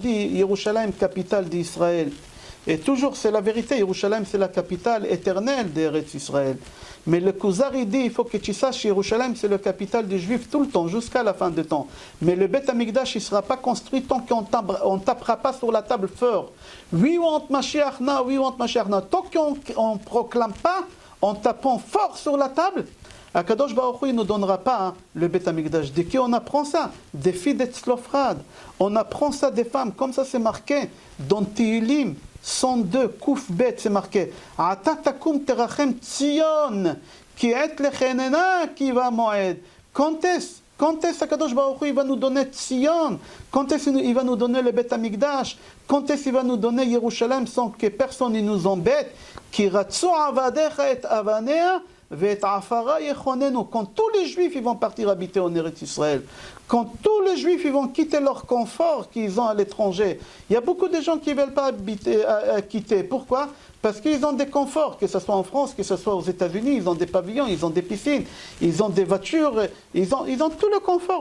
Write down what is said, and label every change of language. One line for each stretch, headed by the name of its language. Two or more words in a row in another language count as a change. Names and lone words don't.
French: Nous toujours on dit Yerushalayim, capitale d'Israël. Et toujours, c'est la vérité, Yerushalayim, c'est la capitale éternelle d'
Hebrew: ארץ ישראל.
French: Mais le Kuzar, il dit, il faut que tu saches, Yerushalayim, c'est la capitale des Juifs tout le temps, jusqu'à la fin du temps. Mais le
Hebrew: בית המקדש,
French: il ne sera pas construit tant qu'on ne tapera pas sur la table fort.
English: We want Mashiach now, we want Mashiach now.
French: Tant qu'on ne proclame pas, en tapant fort sur la table,
Hebrew: הקדוש ברוך הוא,
French: il ne nous donnera pas le
Hebrew: בית המקדש.
French: De qui on apprend ça? Des filles d'Etzlofrad. On apprend ça des femmes, comme ça c'est marqué dans Tehillim 102,
Hebrew: קב,
French: c'est marqué
Hebrew: אתה תקום תרחם ציון, כי עת לחננה כי בא מועד.
French: Quand est-ce
Hebrew: הקדוש ברוך הוא,
French: il va nous donner Tzion? Quand est-ce qu'il va nous donner le
Hebrew: בית המקדש?
French: Quand est-ce qu'il va nous donner Yerushalayim sans que personne ne nous embête?
Hebrew: כי רצו עבדיך את אבניה
French: quand tous les Juifs ils vont partir habiter en
Hebrew: ארץ ישראל,
French: quand tous les Juifs ils vont quitter leur confort qu'ils ont à l'étranger, il y a beaucoup de gens qui ne veulent pas quitter. Pourquoi? Parce qu'ils ont des conforts, que ce soit en France, que ce soit aux États-Unis, ils ont des pavillons, ils ont des piscines, ils ont des voitures, ils ont tout le confort.